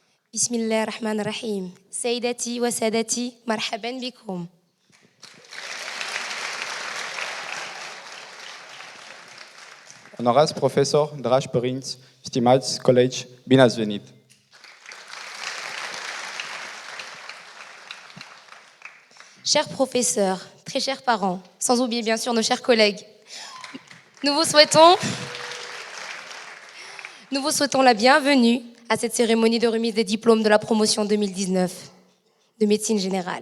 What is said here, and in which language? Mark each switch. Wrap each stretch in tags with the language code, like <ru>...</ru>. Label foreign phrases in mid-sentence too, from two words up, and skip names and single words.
<ar>بسم الله الرحمن الرحيم سيداتي وسادتي مرحبا بكم.</ar> <ro>Honorați profesor, dragi părinți, stimați colegi, bine ați venit!</ro> <fr>Chers professeurs, très chers parents, sans oublier bien sûr nos chers collègues, nous vous souhaitons la bienvenue à cette cérémonie de remise des diplômes de la promotion 2019 de médecine générale.</fr>